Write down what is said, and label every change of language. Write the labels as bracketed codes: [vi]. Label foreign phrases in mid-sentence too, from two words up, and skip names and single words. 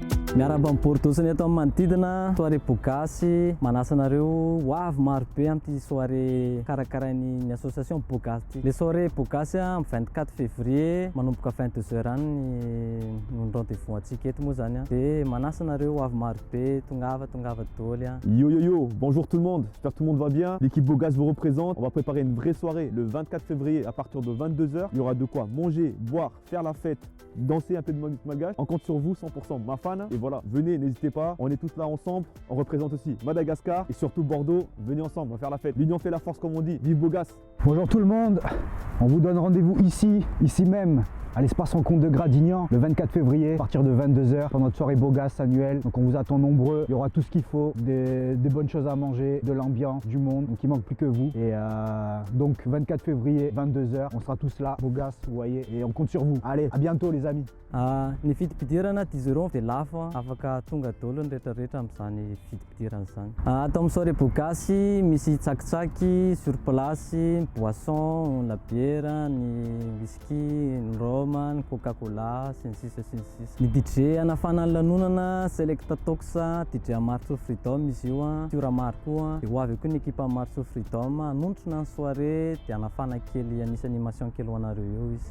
[mg] Miaraba Porto sy ny eto amin'ny manodidina soirée Bogasy manasa anareo ho avy maro be amin'ity soirée karakarain'ny association Bogasy ity. [fr] Le soirée [mg] Bogasy amin'ny 24 février manomboka 22h any ny rendez-vous antsika eto moa zany dia manasa anareo ho avy maro be tongava daholo. [fr] Yo yo yo, bonjour tout le monde, j'espère que tout le monde va bien. L'équipe Bogasy vous représente. On va préparer une vraie soirée le 24 février à partir de 22h. Il y aura de quoi manger, boire, faire la fête, danser un peu de musique malgache. On compte sur vous 100% ma fan. Et voilà, venez, n'hésitez pas, on est tous là ensemble. On représente aussi Madagascar et surtout Bordeaux. Venez ensemble, on va faire la fête. L'union fait la force comme on dit. Vive Bogasy. Bonjour tout le monde, on vous donne rendez-vous ici même, à l'espace Rencontre de Gradignan, le 24 février, à partir de 22h, pour notre soirée Bogasy annuelle. Donc on vous attend nombreux, il y aura tout ce qu'il faut, des bonnes choses à manger, de l'ambiance, du monde, donc il manque plus que vous. Et donc 24 février, 22h, on sera tous là, Bogasy, vous voyez, et on compte sur vous. Allez, à bientôt les amis. [mg] Ny fidim-pidirana 10 € dia lafo afaka tonga daholo ny rehetrarehetra amin'izany fidim-pidirana zany. Atao amin'ny soirée Bogasy misy tsakitsaky [fr] sur place, boisson, la bière, [mg] ny whisky, ny rhum, ny coca-cola, sy ny sisa. Ny DJ anafana ny lanonana Selecta Tox, DJ Marso Freedom izy io, Tiora Maro koa. Dia ho avy koa ny ekipa Marso Freedom anontrona ny soirée dia anafana kely anisy animation kely ho anareo eo izy.